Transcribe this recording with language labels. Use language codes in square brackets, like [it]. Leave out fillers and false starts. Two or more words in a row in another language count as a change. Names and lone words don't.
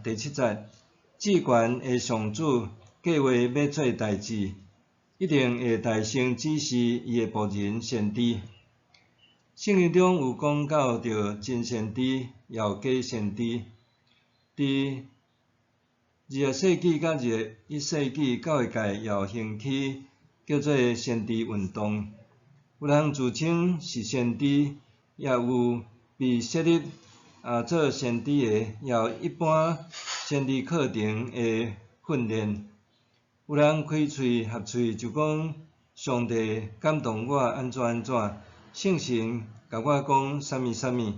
[nan] 第7节，至悬的上主计划要做代志，一定会大声指示伊的仆人先知。圣经中有讲到着真先知，也有假先知。伫20世纪甲21世纪教育界也有兴起叫做先知运动，有人自称是先知，也有被设立做先知的，也有一般先知课程的训练。有人开喙合喙就讲上帝感动我安怎安怎，圣神甲我讲啥物啥物。